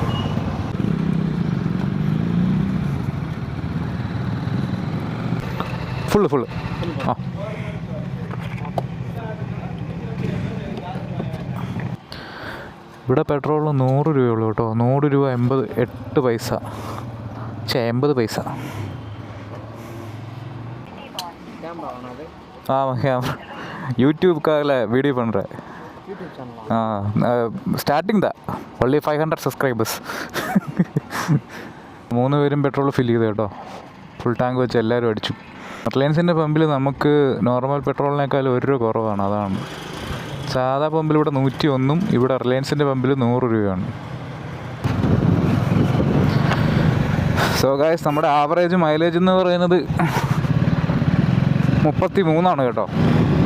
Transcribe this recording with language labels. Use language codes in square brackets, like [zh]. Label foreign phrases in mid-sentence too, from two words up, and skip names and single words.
[ml] ഫുള്ള് ആ, ഇവിടെ പെട്രോളിന് 100 രൂപയുള്ളൂ കേട്ടോ. 100 രൂപ 8 പൈസ. 80 പൈസ. [ta] கேமரா யூடியூப்காக வீடியோ பண்ணுறேன். [en] starting only 500 subscribers. [ml] 3 പേരും [en] petrol fill [ml] ചെയ്തു കേട്ടോ. [en] full tank [ml] വെച്ച് എല്ലാവരും അടിച്ചു. റിലയൻസിൻ്റെ പമ്പിൽ നമുക്ക് നോർമൽ പെട്രോളിനേക്കാൾ 1 രൂപ കുറവാണ്. അതാണ് സാധാ പമ്പിൽ ഇവിടെ 101, ഇവിടെ റിലയൻസിൻ്റെ പമ്പിൽ 100 രൂപയാണ്. [en] so guys, [ml] നമ്മുടെ [en] average mileage [ml] എന്ന് പറയുന്നത് 33 കേട്ടോ.